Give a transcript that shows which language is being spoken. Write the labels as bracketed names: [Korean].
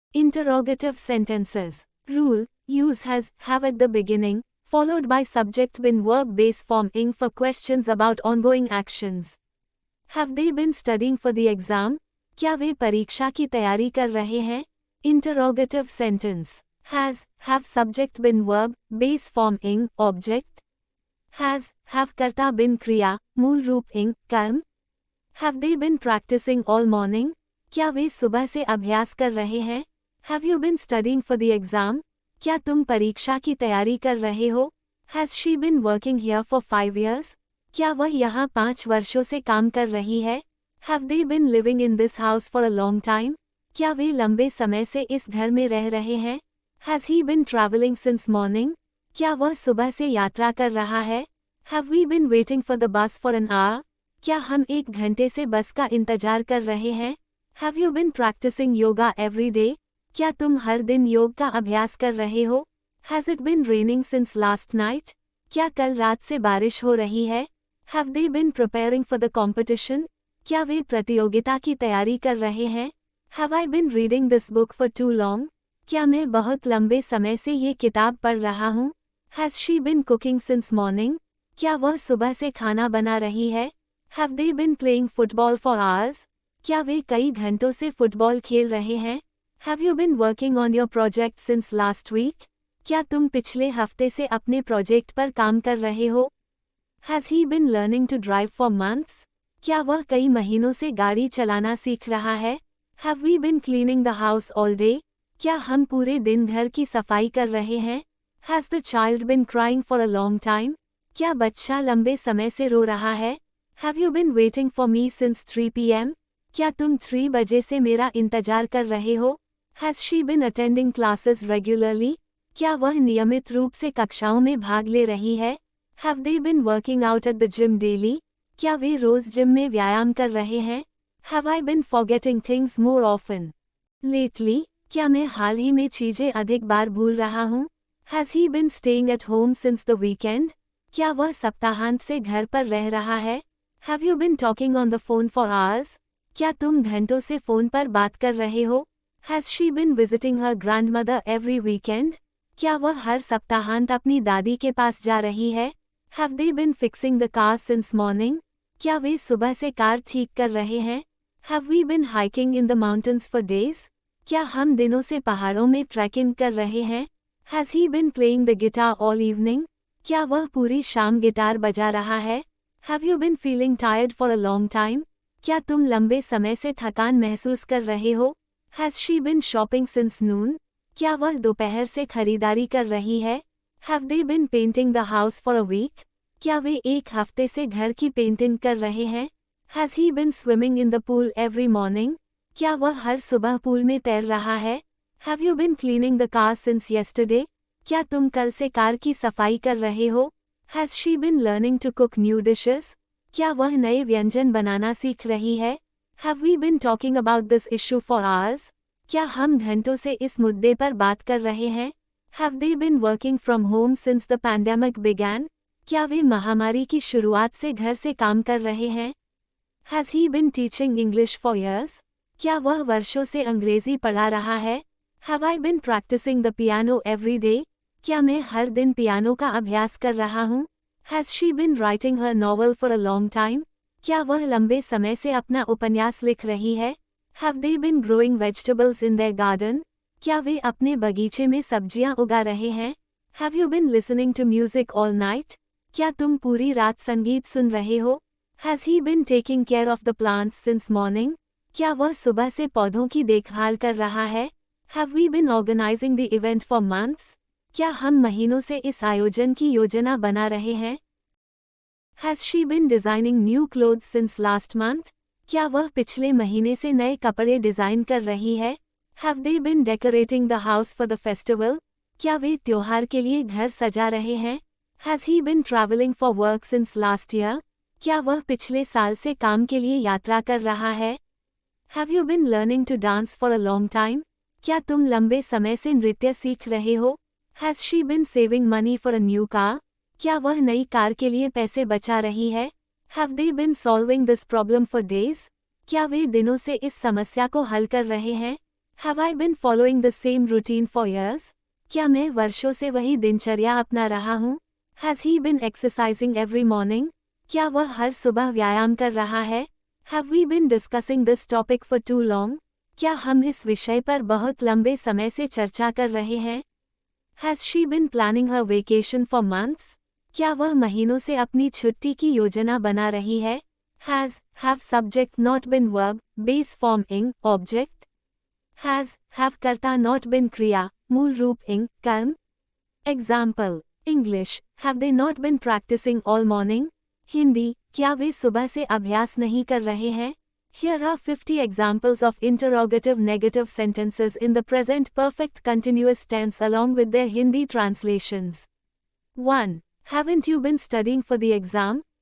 [English] Interrogative sentences. Rule: use has, have at the beginning, followed by subject bin verb base form ing for questions about ongoing actions. Have they been studying for the exam? [Hindi] क्या वे परीक्षा की तैयारी कर रहे हैं? [English] Interrogative sentence. Has, have subject bin verb, base form ing, object. [Hindi] Has, have कर्ता बिन क्रिया, मूल रूप ing, कर्म. [English] Have they been practicing all morning? [Hindi] क्या वे सुबह से अभ्यास कर रहे हैं? [English] Have you been studying for the exam? [Hindi] क्या तुम परीक्षा की तैयारी कर रहे हो? [English] Has she been working here for 5 years? [Hindi] क्या वह यहाँ 5 वर्षों से काम कर रही है? [English] Have they been living in this house for a long time? [Hindi] क्या वे लंबे समय से इस घर में रह रहे हैं? [English] Has he been traveling since morning? [Hindi] क्या वह सुबह से यात्रा कर रहा है? [English] Have we been waiting for the bus for an hour? [Hindi] क्या हम 1 घंटे से बस का इंतजार कर रहे हैं? [English] Have you been practicing yoga every day? [Hindi] क्या तुम हर दिन योग का अभ्यास कर रहे हो? [English] Has it been raining since last night? [Hindi] क्या कल रात से बारिश हो रही है? [English] Have they been preparing for the competition? [Hindi] क्या वे प्रतियोगिता की तैयारी कर रहे हैं? [English] Have I been reading this book for too long? [Hindi] क्या मैं बहुत लंबे समय से ये किताब पढ़ रहा हूँ? [English] Has she been cooking since morning? [Hindi] क्या वह सुबह से खाना बना रही है? [English] Have they been playing football for hours? [Hindi] क्या वे कई घंटों से फुटबॉल खेल रहे हैं? [English] Have you been working on your project since last week? [Hindi] क्या तुम पिछले हफ्ते से अपने प्रोजेक्ट पर काम कर रहे हो? [English] Has he been learning to drive for months? [Hindi] क्या वह कई महीनों से गाड़ी चलाना सीख रहा है? [English] Have we been cleaning the house all day? [Hindi] क्या हम पूरे दिन घर की सफाई कर रहे हैं? [English] Has the child been crying for a long time? [Hindi] क्या बच्चा लंबे समय से रो रहा है? [English] Have you been waiting for me since 3 p.m? [Hindi] क्या तुम 3 बजे से मेरा इंतजार कर रहे हो? [English] Has she been attending classes regularly? [Hindi] क्या वह नियमित रूप से कक्षाओं में भाग ले रही है? [English] Have they been working out at the gym daily? [Hindi] क्या वे रोज जिम में व्यायाम कर रहे हैं? [English] Have I been forgetting things more often lately? [Hindi] क्या मैं हाल ही में चीजें अधिक बार भूल रहा हूँ? [English] Has he been staying at home since the weekend? [Hindi] क्या वह सप्ताहांत से घर पर रह रहा है? [English] Have you been talking on the phone for hours? [Hindi] क्या तुम घंटों से फोन पर बात कर रहे हो? [English] Has she been visiting her grandmother every weekend? [Hindi] क्या वह हर सप्ताहांत अपनी दादी के पास जा रही है? [English] Have they been fixing the car since morning? [Hindi] क्या वे सुबह से कार ठीक कर रहे हैं? [English] Have we been hiking in the mountains for days? [Hindi] क्या हम दिनों से पहाड़ों में ट्रैकिंग कर रहे हैं? [English] Has he been playing the guitar all evening? [Hindi] क्या वह पूरी शाम गिटार बजा रहा है? [English] Have you been feeling tired for a long time? [Hindi] क्या तुम लंबे समय से थकान महसूस कर रहे हो? [English] Has she been shopping since noon? [Hindi] क्या वह दोपहर से खरीदारी कर रही है? [English] Have they been painting the house for a week? [Hindi] क्या वे 1 हफ्ते से घर की पेंटिंग कर रहे हैं? [English] Has he been swimming in the pool every morning? [Hindi] क्या वह हर सुबह पूल में तैर रहा है? [English] Have you been cleaning the car since yesterday? [Hindi] क्या तुम कल से कार की सफाई कर रहे हो? [English] Has she been learning to cook new dishes? [Hindi] क्या वह नए व्यंजन बनाना सीख रही है? [English] Have we been talking about this issue for hours? [Hindi] क्या हम घंटों से इस मुद्दे पर बात कर रहे हैं? [English] Have they been working from home since the pandemic began? [Hindi] क्या वे महामारी की शुरुआत से घर से काम कर रहे हैं? [English] Has he been teaching English for years? [Hindi] क्या वह वर्षों से अंग्रेजी पढ़ा रहा है? [English] Have I been practicing the piano every day? [Hindi] क्या मैं हर दिन पियानो का अभ्यास कर रहा हूँ? [English] Has she been writing her novel for a long time? [Hindi] क्या वह लंबे समय से अपना उपन्यास लिख रही है? [English] Have they been growing vegetables in their garden? [Hindi] क्या वे अपने बगीचे में सब्जियां उगा रहे हैं? [English] Have you been listening to music all night? [Hindi] क्या तुम पूरी रात संगीत सुन रहे हो? [English] Has he been taking care of the plants since morning? [Hindi] क्या वह सुबह से पौधों की देखभाल कर रहा है? [English] Have we been organizing the event for months? [Hindi] क्या हम महीनों से इस आयोजन की योजना बना रहे हैं? [English] Has she been designing new clothes since last month? [Hindi] क्या वह पिछले महीने से नए कपड़े डिजाइन कर रही है? [English] Have they been decorating the house for the festival? [Hindi] क्या वे त्योहार के लिए घर सजा रहे हैं? [English] Has he been traveling for work since last year? [Hindi] क्या वह पिछले साल से काम के लिए यात्रा कर रहा है? [English] Have you been learning to dance for a long time? [Hindi] क्या तुम लंबे समय से नृत्य सीख रहे हो? [English] Has she been saving money for a new car? [Hindi] क्या वह नई कार के लिए पैसे बचा रही है? [English] Have they been solving this problem for days? [Hindi] क्या वे दिनों से इस समस्या को हल कर रहे हैं? [English] Have I been following the same routine for years? [Hindi] क्या मैं वर्षों से वही दिनचर्या अपना रहा हूँ? [English] Has he been exercising every morning? [Hindi] क्या वह हर सुबह व्यायाम कर रहा है? [English] Have we been discussing this topic for too long? [Hindi] क्या हम इस विषय पर बहुत लंबे समय से चर्चा कर रहे हैं? [English] Has she been planning her vacation for months? [Hindi] क्या वह महीनों से अपनी छुट्टी की योजना बना रही है? [English] Has, have subject not been verb, base form ing, object? [Hindi] Has, have कर्ता not been क्रिया, मूल रूप ing, कर्म? [English] Example, English, have they not been practicing all morning? [Hindi] Hindi, क्या वे सुबह से अभ्यास नहीं कर रहे हैं? [English] Here are 50 examples of interrogative negative sentences in the present perfect continuous tense along with their Hindi translations. 1. Haven't you been studying for the exam?